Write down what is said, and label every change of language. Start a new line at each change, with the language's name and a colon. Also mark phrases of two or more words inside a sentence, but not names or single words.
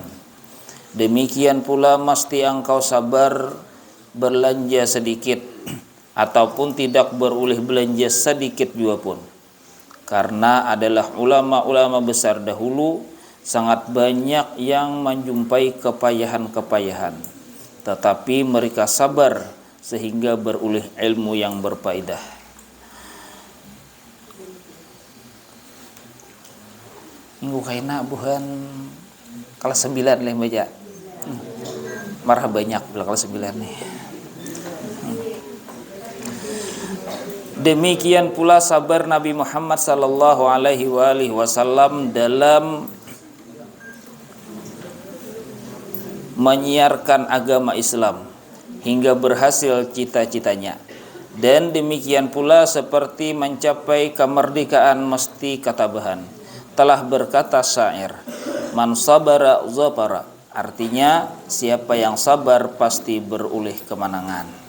Indonesian: Demikian pula mesti engkau sabar belanja sedikit ataupun tidak berulih belanja sedikit juga pun. Karena adalah ulama-ulama besar dahulu sangat banyak yang menjumpai kepayahan-kepayahan, tetapi mereka sabar sehingga berulih ilmu yang berfaedah.
Banjar: Minggu kaina buhan kelas 9 lah baca. Marah banyak bila kelas 9 nih.
Indonesian: Demikian pula sabar Nabi Muhammad
Arabic: صلى الله عليه وسلم
Indonesian: dalam menyiarkan agama Islam hingga berhasil cita-citanya. Dan demikian pula seperti mencapai kemerdekaan mesti ketabahan. Telah berkata syair,
Arabic: من صبر ظفر,
Indonesian: artinya siapa yang sabar pasti berulih kemenangan.